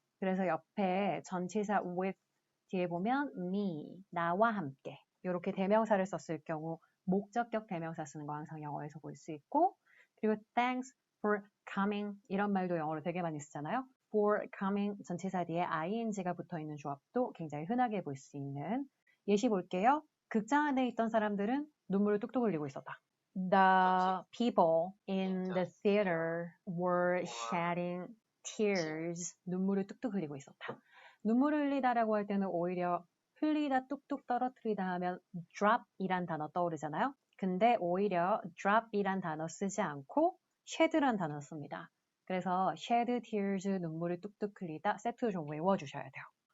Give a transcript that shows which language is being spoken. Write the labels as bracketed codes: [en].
[ko] 그래서 옆에 전치사 with 뒤에 보면 me, 나와 함께 이렇게 대명사를 썼을 경우 목적격 대명사 쓰는 거 항상 영어에서 볼 수 있고 그리고 [en] thanks for coming [ko] 이런 말도 영어로 되게 많이 쓰잖아요. for coming 전치사 뒤에 ing가 붙어있는 조합도 굉장히 흔하게 볼 수 있는 예시 볼게요. 극장 안에 있던 사람들은 눈물을 뚝뚝 흘리고 있었다. [en] The people in the theater were shedding tears. [ko] 눈물을 뚝뚝 흘리고 있었다. 눈물을 흘리다라고 할 때는 오히려 흘리다 뚝뚝 떨어뜨리다 하면 drop이란 단어 떠오르잖아요. 근데 오히려 drop이란 단어 쓰지 않고 shed란 단어 씁니다. 그래서 shed tears 눈물을 뚝뚝 흘리다 세트로 좀 외워주셔야 돼요.